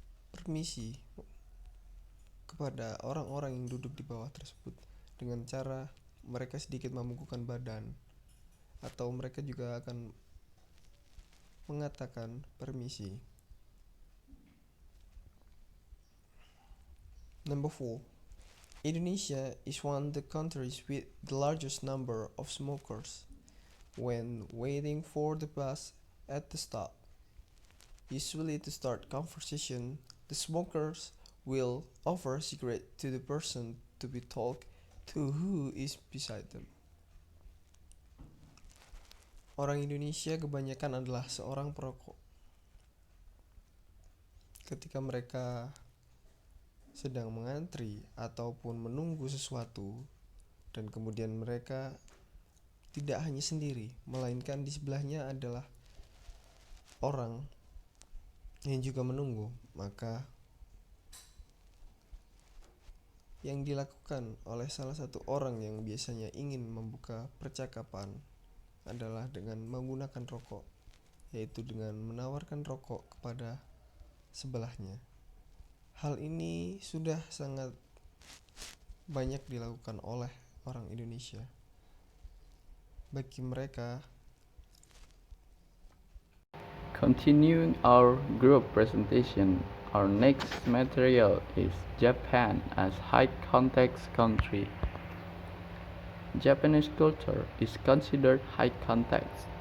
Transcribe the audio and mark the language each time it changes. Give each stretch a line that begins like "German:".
Indonesian: permisi kepada orang-orang yang duduk di bawah tersebut dengan cara mereka sedikit membungkukkan badan, atau mereka juga akan mengatakan permisi.
English: Number 4, Indonesia is one of the countries with the largest number of smokers. When waiting for the bus at the stop, usually to start conversation, the smokers will offer a cigarette to the person to be talked to who is beside them.
Indonesian: Orang Indonesia kebanyakan adalah seorang perokok. Ketika mereka sedang mengantri ataupun menunggu sesuatu, dan kemudian mereka tidak hanya sendiri, melainkan di sebelahnya adalah orang yang juga menunggu, maka yang dilakukan oleh salah satu orang yang biasanya ingin membuka percakapan adalah dengan menggunakan rokok, yaitu dengan menawarkan rokok kepada sebelahnya. Hal ini sudah sangat banyak dilakukan oleh orang Indonesia. Bagi mereka,
English: Continuing our group presentation, our next material is Japan as high context country. Japanese culture is considered high context.